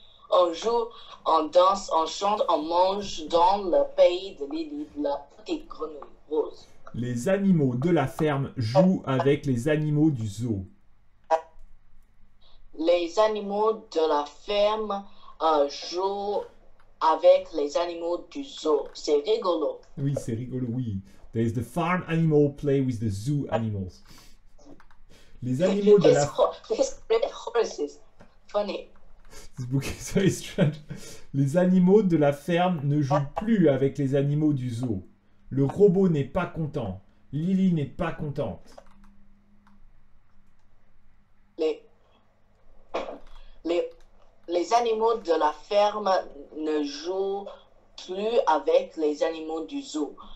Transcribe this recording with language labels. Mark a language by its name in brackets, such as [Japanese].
[French] On joue, on danse, on chante, on mange dans le pays de Lily, la petite grenouille rose. Les animaux de la ferme jouent avec les animaux du zoo. Les animaux de la ferme jouent avec les animaux du zoo. C'est rigolo. Oui, c'est rigolo, oui. [English] There is the farm animal play with the zoo animals. [French] Les animaux de la... [English] This red horses. Funny. This book is very strange. [French] Les animaux de la ferme ne jouent plus avec les animaux du zoo. Le robot n'est pas content. Lily n'est pas contente. Les animaux de la ferme ne jouent plus avec les animaux du zoo.